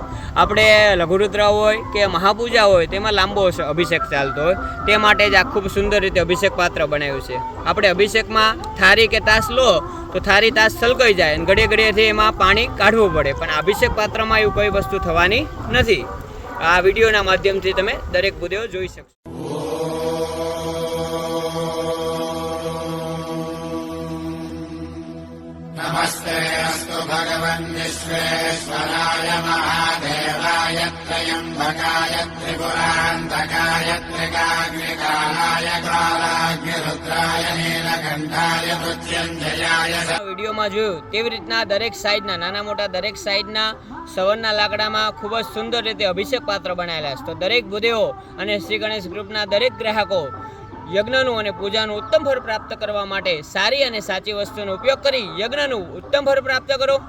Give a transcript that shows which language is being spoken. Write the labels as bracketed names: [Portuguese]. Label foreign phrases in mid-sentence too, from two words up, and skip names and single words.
[Gujarati] આપણે લઘુરુદ્ર હોય કે મહાપૂજા હોય તેમાં લાંબો અભિષેક ચાલતો હોય તે માટે જ આ ખૂબ સુંદર રીતે અભિષેક પાત્ર બનાવ્યું છે. આપણે અભિષેકમાં થાળી કે તાસ લો તો થાળી તાસ સલકાઈ જાય અને ઘડીએ ઘડીએથી એમાં પાણી કાઢવું પડે, પણ અભિષેક પાત્રમાં એવું કોઈ વસ્તુ થવાની નથી. આ વિડીયોના માધ્યમથી તમે દરેક ભૂદેવો જોઈ શકશો. [Sanskrit] नमस्ते अस्तु भगवन् विश्वेश्वराय महादेवाय त्र्यम्बकाय त्रिपुरान्तकाय त्रिकाग्निकालाय कालाग्निरुद्राय नीलकण्ठाय मृत्युञ्जयाय. [Gujarati] વિડીયોમાં જોયું તેવી રીતના દરેક સાઈડના નાના મોટા દરેક સાઈડના સવરના લાકડામાં ખૂબ જ સુંદર રીતે અભિષેક પાત્ર બનાવેલા છે. તો દરેક ભૂદેવો અને શ્રી ગણેશ ગ્રુપના દરેક ગ્રાહકો યજ્ઞનું અને પૂજાનું ઉત્તમ ફળ પ્રાપ્ત કરવા માટે સારી અને સાચી વસ્તુનો ઉપયોગ કરી યજ્ઞનું ઉત્તમ ફળ પ્રાપ્ત કરો.